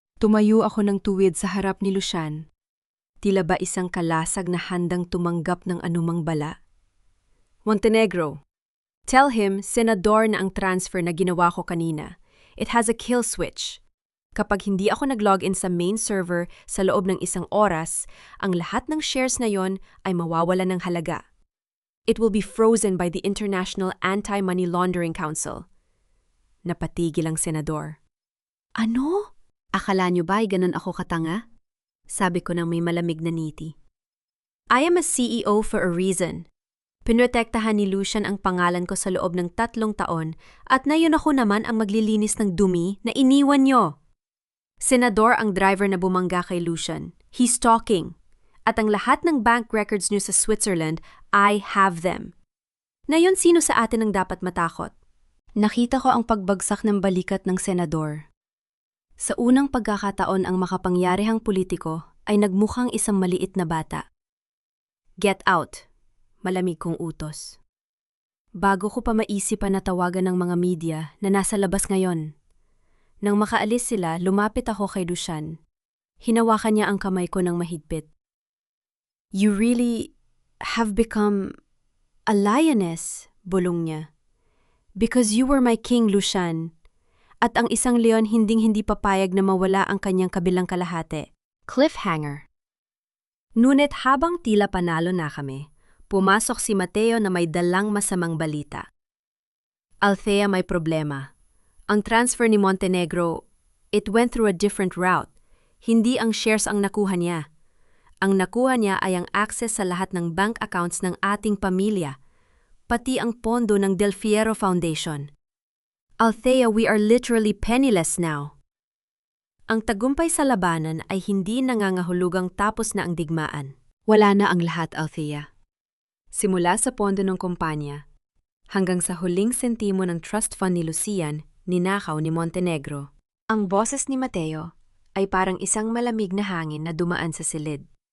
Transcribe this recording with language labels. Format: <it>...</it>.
<tl>Tumayo ako ng tuwid sa harap ni Lucian. Tila ba isang kalasag na handang tumanggap ng anumang bala? Montenegro,</tl> <en>tell him</en> <tl>senador na ang transfer na ginawa ko kanina.</tl> <en>It has a kill switch.</en> <tl>Kapag hindi ako nag-login sa main server sa loob ng 1 oras, ang lahat ng shares na yon ay mawawala ng halaga.</tl> <en>It will be frozen by the International Anti-Money Laundering Council.</en> <tl>Napatigil ang senador. Ano? Akala niyo ba ay ganun ako katanga? Sabi ko nang may malamig na ngiti.</tl> <en>I am a CEO for a reason.</en> <tl>Pinotektahan ni Lucian ang pangalan ko sa loob ng 3 taon at ngayon ako naman ang maglilinis ng dumi na iniwan niyo. Senador ang driver na bumangga kay Lucian.</tl> <en>He's talking.</en> <tl>At ang lahat ng bank records niyo sa Switzerland,</tl> <en>I have them.</en> <tl>Ngayon, sino sa atin ang dapat matakot? Nakita ko ang pagbagsak ng balikat ng senador. Sa unang pagkakataon ang makapangyarihang politiko ay nagmukhang isang maliit na bata.</tl> <en>Get out,</en> <tl>malamig kong utos. Bago ko pa maisipan na tawagan ng mga media na nasa labas ngayon. Nang makaalis sila, lumapit ako kay Lucian. Hinawakan niya ang kamay ko ng mahigpit.</tl> <en>You really have become a lioness,</en> <tl>bulong niya.</tl> <en>Because you were my king, Lucian.</en> <tl>At ang isang leon hinding-hindi papayag na mawala ang kanyang kabilang kalahati. Cliffhanger. Ngunit habang tila panalo na kami, pumasok si Mateo na may dalang masamang balita. Althea, may problema. Ang transfer ni</tl> <en>Montenegro, it went through a different route.</en> <tl>Hindi ang shares ang nakuha niya. Ang nakuha niya ay ang access sa lahat ng bank accounts ng ating pamilya, pati ang pondo ng Del Fierro Foundation.</tl> <en>Althea, we are literally penniless now.</en> <tl>Ang tagumpay sa labanan ay hindi nangangahulugang tapos na ang digmaan. Wala na ang lahat, Althea. Simula sa pondo ng kumpanya, hanggang sa huling sentimo ng trust fund ni Lucian, ninakaw ni Montenegro. Ang boses ni Mateo ay parang isang malamig na hangin na dumaan sa silid.</tl>